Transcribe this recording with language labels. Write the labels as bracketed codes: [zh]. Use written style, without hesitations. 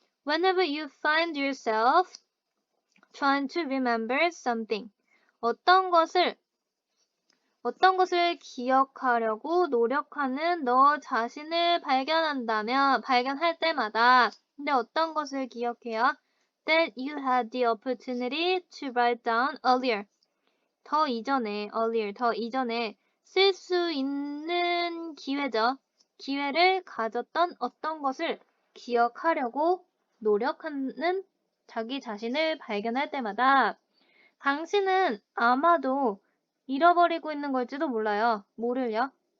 [en] Whenever you find yourself trying to remember something, [ko] 어떤 것을 기억하려고 노력하는 너 자신을 발견할 때마다, 근데 어떤 것을 기억해요? [en] That you had the opportunity to write down earlier. [ko] 더 이전에 쓸 수 있는 기회죠. 기회를 가졌던 어떤 것을 기억하려고 노력하는 자기 자신을 발견할 때마다 당신은 아마도 잃어버리고 있는 걸지도 몰라요. 뭐를요?